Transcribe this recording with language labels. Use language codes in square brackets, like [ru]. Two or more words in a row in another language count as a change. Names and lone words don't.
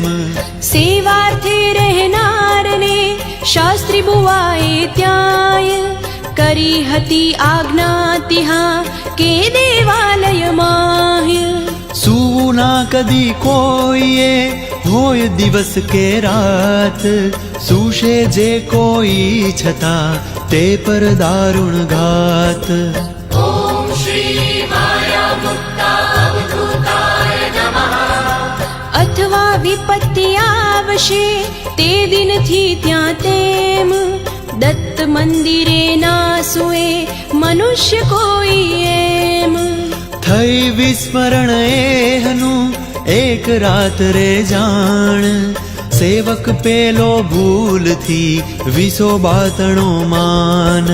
[gu] સેવાર્થે રહેનારને શાસ્ત્રી બુવાએ ત્યાંય કરી હતી આજ્ઞા ત્યાં કે દેવાલયમાં સૂવું ના કદી કોઈએ હોય દિવસ કે રાત સૂશે જે કોઈ છતાં તે પર દારૂણ ઘાત [sa] ॐ श्री माया मुक्ता अवधूताय नमः [gu] અથવા વિપત્તિ આવશે તે દિનથી ત્યાં તેમ દત્ત મંદિરે ના સુએ મનુષ્ય કોઈ એમ થઈ વિસ્મરણ એહનું એક રાત રે જાણ સેવક પેલો ભૂલથી વિસો બાતણો માન